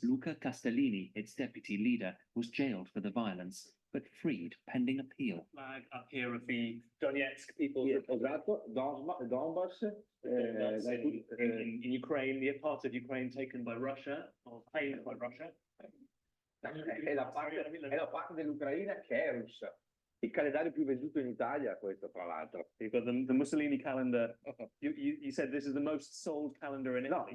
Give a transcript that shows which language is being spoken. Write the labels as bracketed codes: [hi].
[en] Luca Castellini, its deputy leader, was jailed for the violence, but freed pending appeal. flag up here of the Donetsk people. [it] Esatto, Donbass, [en] In Ukraine, the part of Ukraine taken by Russia, or claimed by Russia. [it] è la parte dell'Ucraina che è russa. Il calendario più venduto in Italia, questo tra l'altro. [en] You've got the Mussolini calendar. You said this is the most sold calendar in Italy.